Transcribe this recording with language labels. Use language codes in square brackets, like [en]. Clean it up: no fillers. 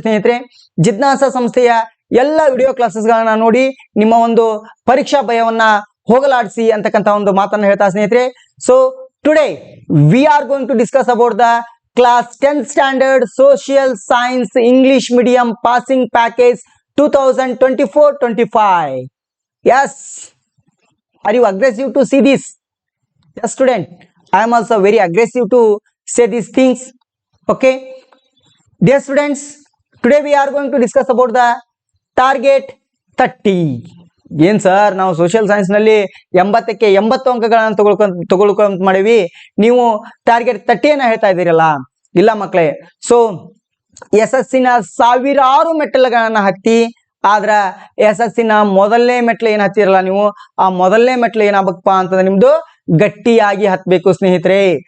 [kn] ಸ್ನೇಹಿತರೆ, ಜಿಜ್ಞಾಸ ಸಂಸ್ಥೆಯ ಎಲ್ಲ ವಿಡಿಯೋ ಕ್ಲಾಸಸ್ಗಳನ್ನ ನೋಡಿ ನಿಮ್ಮ ಒಂದು ಪರೀಕ್ಷಾ ಭಯವನ್ನ ಹೋಗಲಾಡಿಸಿ ಅಂತಕ್ಕಂಥ ಒಂದು ಮಾತನ್ನು ಹೇಳ್ತಾ ಸ್ನೇಹಿತರೆ. [en] So today we are going to discuss about the class 10th standard social science English medium passing package 2024-25. Yes, are you aggressive to see this? Yes student, I am also very aggressive to say these things. Okay, dear students, today we are going to discuss about the target 30. [kn] ಏನ್ sir, ನಾವು social science ನಲ್ಲಿ 80ಕ್ಕೆ 80 ಅಂಕಗಳನ್ನ ತಗೊಳ್ಕೊಂತ ಮಾಡಿವಿ, ನೀವು target 30 ಹೇಳ್ತಾ ಇದ್ದೀರಲ್ಲ? ಇಲ್ಲ ಮಕ್ಕಳೇ. ಸೊ SSC ನ ಸಾವಿರಾರು ಮೆಟ್ಟಲುಗಳನ್ನ ಹತ್ತಿ, ಆದ್ರ SSC ನ ಮೊದಲನೇ ಮೆಟ್ಲು ಏನ್ ಹತ್ತಿರಲ್ಲ ನೀವು, ಆ ಮೊದಲನೇ ಮೆಟ್ಲು ಏನಾಗಬೇಕಪ್ಪ ಅಂತಂದ್ರೆ ನಿಮ್ದು ಗಟ್ಟಿಯಾಗಿ ಹತ್ಬೇಕು ಸ್ನೇಹಿತರೆ.